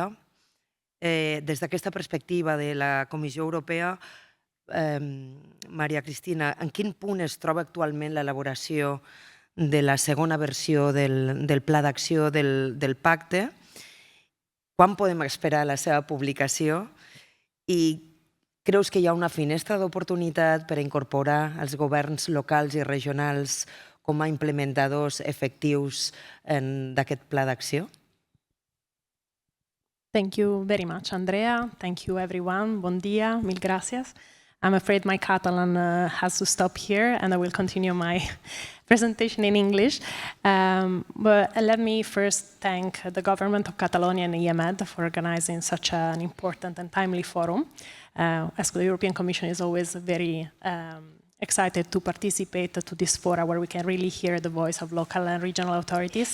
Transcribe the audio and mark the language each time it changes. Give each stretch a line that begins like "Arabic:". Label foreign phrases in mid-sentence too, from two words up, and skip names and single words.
Catalan: Des d'aquesta perspectiva de la Comissió Europea, Maria Cristina, en quin punt es troba actualment l'elaboració de la segona versió del Pla d'Acció del Pacte? Quan podem esperar la seva publicació? I creus que hi ha una finestra d'oportunitat per a incorporar els governs locals i regionals com a implementadors efectius d'aquest pla d'acció?
English: Thank you very much, Andrea. Thank you, everyone.
Catalan: Bon dia, mil gràcies.
English: I'm afraid my Catalan has to stop here, and I will continue my presentation in English. But let me first thank the government of Catalonia and EMED for organizing such an important and timely forum. As the European Commission is always very excited to participate to this forum where we can really hear the voice of local and regional authorities.